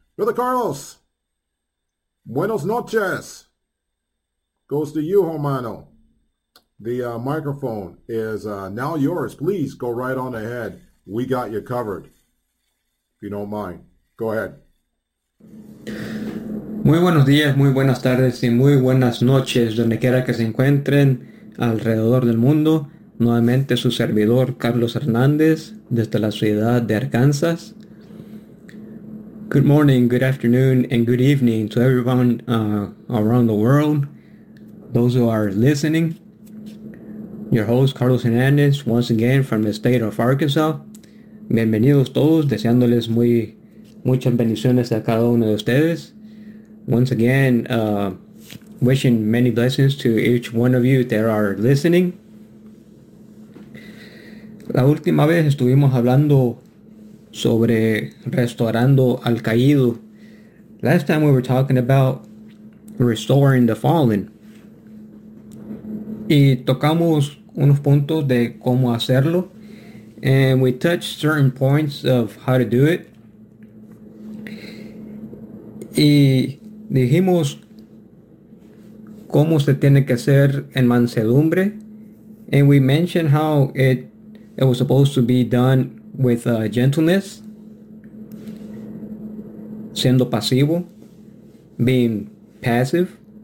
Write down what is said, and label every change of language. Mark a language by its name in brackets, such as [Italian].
[English] Brother Carlos, [Spanish] buenos noches. [English] Goes to you, hermano. The microphone is now yours. Please go right on ahead. We got you covered. If you don't mind, go ahead. [Spanish] Muy buenos días, muy buenas tardes y muy buenas noches, donde quiera que se encuentren alrededor del mundo. Nuevamente su servidor Carlos Hernández desde la ciudad de Arkansas. [English] Good morning, good afternoon, and good evening to everyone around the world. Those who are listening. Your host Carlos Hernández, once again from the state of Arkansas. [Spanish] Bienvenidos todos, deseándoles muy muchas bendiciones a cada uno de ustedes. [English] Once again, wishing many blessings to each one of you that are listening. [Spanish] La última vez estuvimos hablando sobre restaurando al caído. [English] Last time we were talking about restoring the fallen. [Spanish] Y tocamos unos puntos de cómo hacerlo. [English] And we touched certain points of how to do it. [Spanish] Y dijimos cómo se tiene que hacer en mansedumbre. [English] And we mentioned how it was supposed to be done with gentleness, [Spanish] siendo pasivo, [English] being passive.